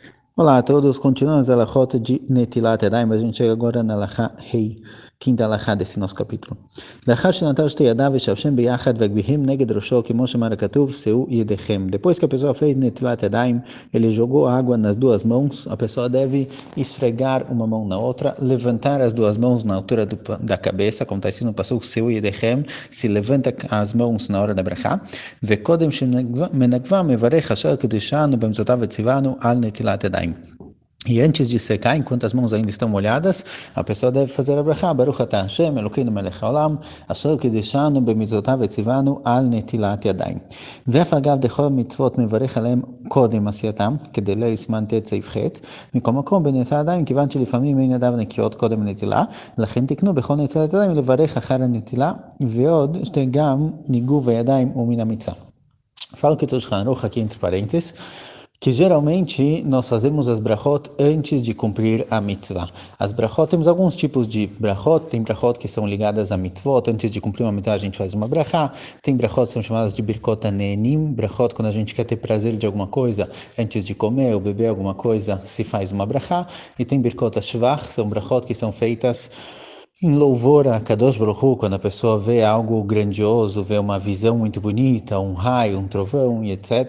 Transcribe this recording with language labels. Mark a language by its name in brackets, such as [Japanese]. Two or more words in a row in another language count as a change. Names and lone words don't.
[Portuguese] Olá a todos, continuamos a Alachot de [Hebrew] נטילת ידיים, [Portuguese] mas a gente chega agora na [Hebrew] הלכה ה, [Portuguese] quinta Alachá desse nosso capítulo. [Hebrew] לאחר שנטל שתי ידיו ושלשם ביחד והגביהם נגד ראשו, כמו שאמר הכתוב, שאו ידיכם. [Portuguese] Depois que a pessoa fez [Hebrew] נטילת ידיים, [Portuguese] ele jogou água nas duas mãos, a pessoa deve esfregar uma mão na outra, levantar as duas mãos na altura da cabeça, como está escrito no passuco, [Hebrew] שאו ידיכם, [Portuguese] se levanta as mãos na hora da brachá, [Hebrew] וקודם שמנגבה מברך אשר קדישנו במצוותיו וציוונו על נטילת ידיים. [Portuguese] E antes de secar, enquanto as mãos ainda estão molhadas, a pessoa deve fazer a brachá, [Hebrew] ברוך אתה השם אלקינו מלך העולם אשר קדשנו במצותיו וצונו על נטילת ידיים. ואף אגב דכל מצוות מברך עליהם קודם עשייתם, כדי לסימן ט' סעיף ח', מכל מקום בנטילת ידיים, כיוון שלפעמים אין ידיו נקיות קודם הנטילה, לכן תקנו בכל נטילת ידיים לברך אחר הנטילה, ועוד שגם ניגוב הידיים הוא מן המצווה. [Portuguese] Fala que Shulchan Aruch aqui entre parênteses, que geralmente nós fazemos as brachot antes de cumprir a mitzvah. As brachot, temos alguns tipos de brachot, tem brachot que são ligadas a mitzvot, antes de cumprir uma mitzvah a gente faz uma brachá, tem brachot que são chamadas de [Hebrew] ברכות הנהנין, [Portuguese] brachot quando a gente quer ter prazer de alguma coisa, antes de comer ou beber alguma coisa, se faz uma brachá, e tem [Hebrew] ברכות השבח, [Portuguese] são brachot que são feitas em louvor a Kadosh Baruch Hu, quando a pessoa vê algo grandioso, vê uma visão muito bonita, um raio, um trovão e etc.